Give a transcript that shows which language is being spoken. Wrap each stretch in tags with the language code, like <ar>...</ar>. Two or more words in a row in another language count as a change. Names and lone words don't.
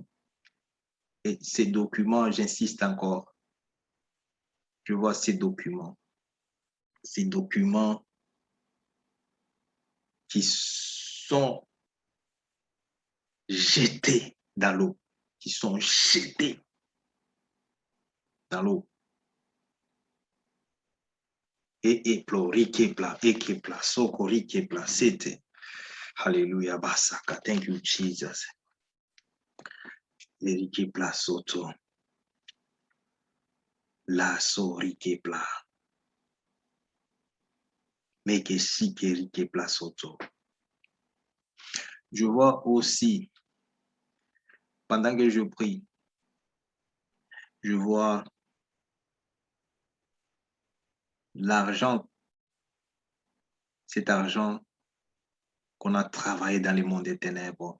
<fr>Et ces documents, j'insiste encore, je vois ces documents qui sont jetés dans l'eau, qui sont jetés dans l'eau. Et plori kepla, sokori kepla, c'était.</fr> <en>Hallelujah, basaka. Thank you, Jesus. Eri kepla soto. La sori kepla. Meke sikeri kepla soto.</en> <fr>Je vois aussi, pendant que je prie, je vois l'argent, cet argent qu'on a travaillé dans le monde des ténèbres.</fr>